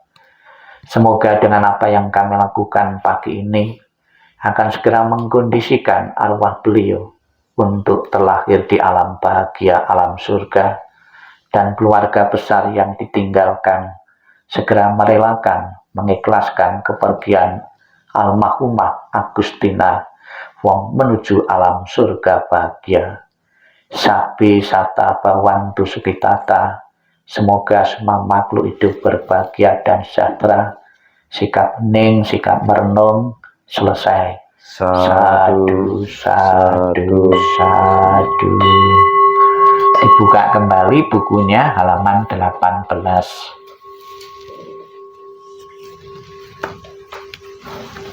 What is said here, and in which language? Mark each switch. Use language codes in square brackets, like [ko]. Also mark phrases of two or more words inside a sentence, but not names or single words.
[id] Semoga dengan apa yang kami lakukan pagi ini akan segera mengkondisikan arwah beliau untuk terlahir di alam bahagia, alam surga, dan keluarga besar yang ditinggalkan segera merelakan, mengikhlaskan kepergian almarhumah Agustina Wong menuju alam surga bahagia. [pi] Sabi sata bawantu sukitata. [id] Semoga semua makhluk hidup berbahagia dan sejahtera. Sikap hening, sikap merenung, selesai. [pi] Sadu, sadu, sadu. [id] Dibuka kembali bukunya halaman 18.